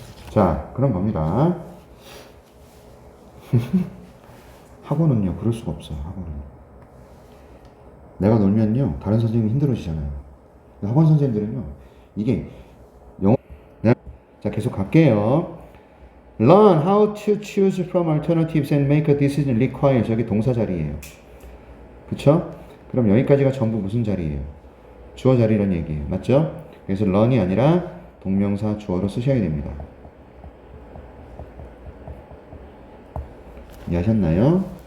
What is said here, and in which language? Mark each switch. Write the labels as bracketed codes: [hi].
[ko] 자, 그런 겁니다. 학원은요, 그럴 수가 없어요. 학원은. 내가 놀면요, 다른 선생님이 힘들어지잖아요. 학원 선생님들은요, 이게 영어. 자, 계속 갈게요. [en] Learn how to choose from alternatives and make a decision requires. [ko] 여기 동사 자리예요. 그쵸? 그럼 여기까지가 전부 무슨 자리예요? 주어 자리란 얘기예요. 맞죠? 그래서 learn이 아니라 동명사 주어로 쓰셔야 됩니다. 이해하셨나요?